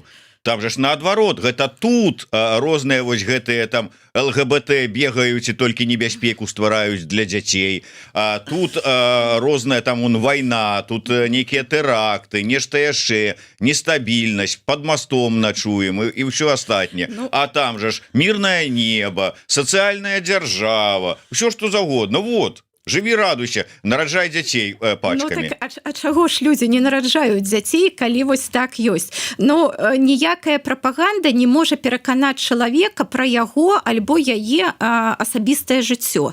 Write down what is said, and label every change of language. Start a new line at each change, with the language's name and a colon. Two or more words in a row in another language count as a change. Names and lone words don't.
Belarusian: Там же ж наадварот, гэта тут розныя вось гэтыя там ЛГБТ бегаюць і толькі небяспеку ствараюць для дзяцей. А тут розная там вайна, тут нейкія тэракты, нешта яшчэ, нестабільнасць,
Russian: под мостом начуем
Belarusian: і ўсё астатняе. Ну, а там же ж
Russian: мирное небо,
Belarusian: сацыяльная дзяржава, ўсё што заўгодна. Вот. Жыві, радуйся, нараджай дзяцей пачкамі. Ну, так, а чаго ж людзі не нараджаюць дзяцей, калі вось так ёсць? Ну, ніякая прапаганда не можа пераканаць чалавека пра яго альбо яе асабістае жыццё.